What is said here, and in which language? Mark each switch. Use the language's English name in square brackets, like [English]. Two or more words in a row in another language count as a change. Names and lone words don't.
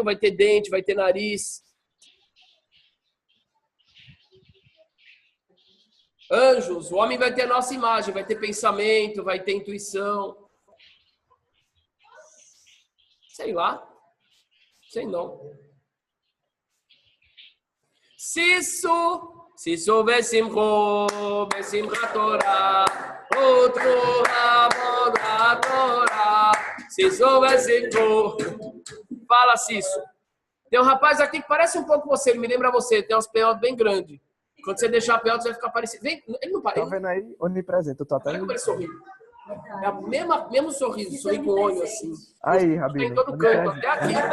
[Portuguese] Vai ter dente, vai ter nariz. Anjos, o homem vai ter a nossa imagem, vai ter pensamento, vai ter intuição. Sei lá. Sei não. [Hebrew] שישו בשמחו, בשמחת תורה, [Portuguese] outro Ramon da Torah. [Hebrew] שישו בשמחו. [Portuguese] Fala, Sisu. Tem um rapaz aqui que parece um pouco você, ele me lembra você, tem umas peotas bem grandes. Quando você deixar a peota, você vai ficar parecido. Vem, ele não parece. Tá vendo aí? Onipresente, eu tô até... Olha como ele sorri. É o mesmo sorriso, sorri com o olho assim. Aí, Tem Rabino. em todo canto, até aqui.